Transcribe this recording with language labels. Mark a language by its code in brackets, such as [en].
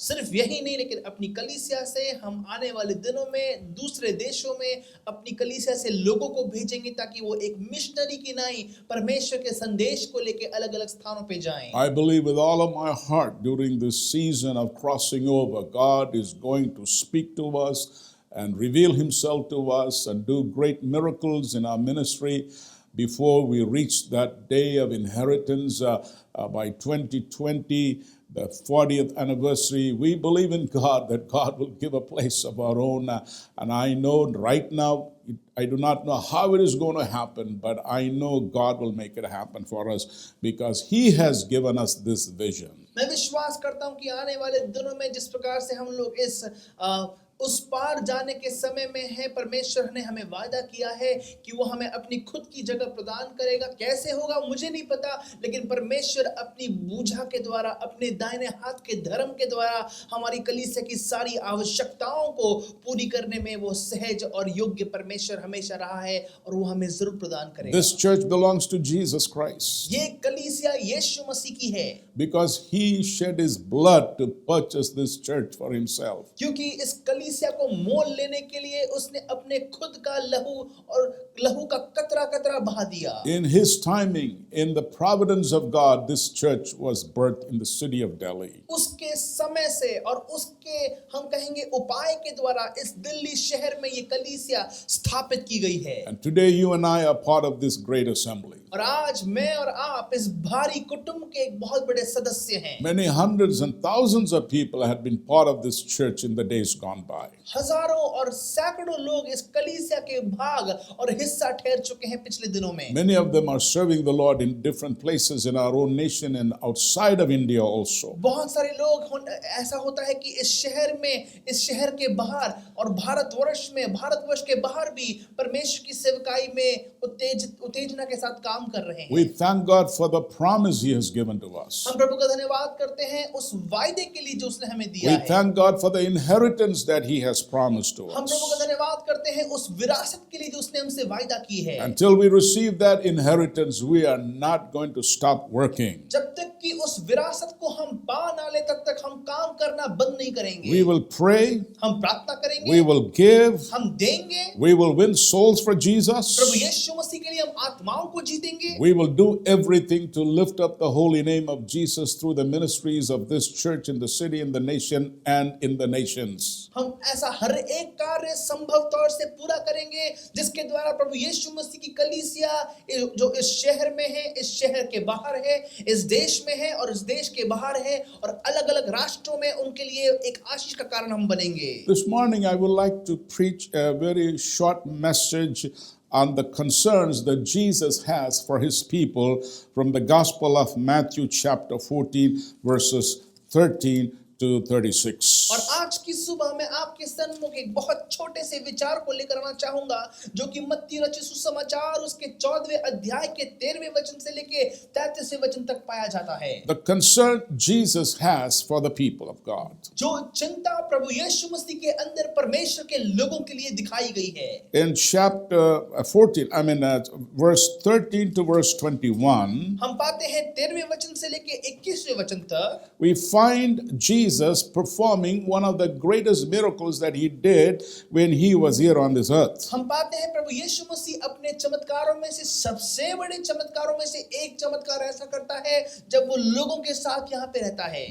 [hi] सिर्फ यही नहीं, लेकिन अपनी कलीसिया से हम आने वाले दिनों में दूसरे देशों में अपनी कलीसिया से लोगों को भेजेंगे ताकि वो एक मिशनरी की नाई परमेश्वर के संदेश को लेके अलग-अलग स्थानों पे जाएं। [en] I believe with all of my heart during this season of crossing over, God is going to speak to us and reveal Himself to us and do great miracles in our ministry before we reach that day of inheritance by 2020. The 40th anniversary, we believe in God that God will give a place of our own. And I know right now, I do not know how it is going to happen, but I know God will make it happen for us because He has given us this vision. [hi] मैं विश्वास करता हूं कि आने वाले दिनों में जिस प्रकार से हम लोग इस उस पार जाने के समय में है। परमेश्वर ने हमें वादा किया है कि वो हमें अपनी खुद की जगह प्रदान करेगा। कैसे होगा मुझे नहीं पता, लेकिन परमेश्वर अपनी बूझा के द्वारा, अपने दाहिने हाथ के धर्म के द्वारा हमारी कलीसिया की सारी आवश्यकताओं को पूरी करने में वो सहज और योग्य परमेश्वर हमेशा रहा है, और वो हमें जरूर प्रदान करेगा। [en] This church belongs to Jesus Christ [hi] ये कलीसिया यीशु मसीह की है, [en] because he shed his blood to purchase this church for himself. [hi] क्योंकि इस कलीसिया को मोल लेने के लिए उसने अपने खुद का लहू का कतरा कतरा बहा दिया। [en] In his timing, in the providence of God, this church was birthed in the city of Delhi. [hi] उसके समय से और उसके हम कहेंगे उपाय के द्वारा इस दिल्ली शहर में ये कलीसिया स्थापित की गई है। [en] And today you and I are part of this great assembly. [hi] और आज मैं और आप इस भारी कुटुंब के एक बहुत बड़े सदस्य हैं। [en] Many hundreds and thousands of people had been part of this church in the days gone by. [hi] हजारों और सैकड़ों लोग इस कलीसिया के भाग और हिस्सा ठहर चुके हैं पिछले दिनों में। [en] Many of them are serving the Lord in different places in our own nation and outside of India also. [hi] बहुत सारे लोग ऐसा होता है कि इस शहर में, इस शहर के बाहर और भारतवर्ष के बाहर भी परमेश्वर की सेवकाई में उत्तेजना के साथ काम कर रहे हैं। [en] We thank God for the promise He has given to us. [hi] हम प्रभु का धन्यवाद करते हैं उस वायदे के लिए जो उसने हमें दिया [en] We [hi] है। [en] thank God for the inheritance that He has promised to [hi] हम प्रभु का [en] us. [hi] धन्यवाद करते हैं उस विरासत के लिए जो उसने हमसे वायदा की है। [en] Until we receive that inheritance, we are not going to stop working. [hi] जब तक कि उस विरासत को हम पा ना ले तब तक हम काम करना बंद नहीं करेंगे। [en] We will pray, [hi] हम प्रार्थना करेंगे, [en] we will give, [hi] हम देंगे, [en] we will win souls for [hi] Prabhu [en] Jesus. [hi] यीशु मसीह के लिए हम आत्माओं को जीतेंगे। [en] We will do everything to lift up the holy name of Jesus through the ministries of this church in the city, in the nation, and in the nations. [hi] हम ऐसा हर एक कार्य संभव तौर से पूरा करेंगे जिसके द्वारा प्रभु यीशु मसीह की कलीसिया जो इस शहर में है, इस शहर के बाहर है, इस देश में है और इस देश के बाहर है और अलग-अलग राष्ट्रों में उनके लिए एक आशीष का कारण हम बनेंगे। [en] This morning I would like to preach a very short message on the concerns that Jesus has for his people from the Gospel of Matthew chapter 14 verses 13 to 36. [hi] और आज की सुबह मैं आपके सन्मुख एक बहुत छोटे से विचार को लेकर आना चाहूंगा जो कि मत्ती रचित सुसमाचार उसके 14वें अध्याय के 13वें वचन से लेके 33वें वचन तक पाया जाता है। [en] The concern Jesus has for the people of God. [hi] जो चिंता प्रभु यीशु मसीह के अंदर परमेश्वर के लोगों के लिए दिखाई गई है। [en] In chapter 14, verse 13 to verse 21, [hi] हम पाते हैं 13वें वचन से लेके 21वें वचन तक [en] we find Jesus performing one of the greatest miracles that he did when he was here on this earth. [hi] हम पाते हैं प्रभु यीशु मसीह अपने चमत्कारों में से सबसे बड़े चमत्कारों में से एक चमत्कार ऐसा करता है जब वो लोगों के साथ यहाँ पे रहता है।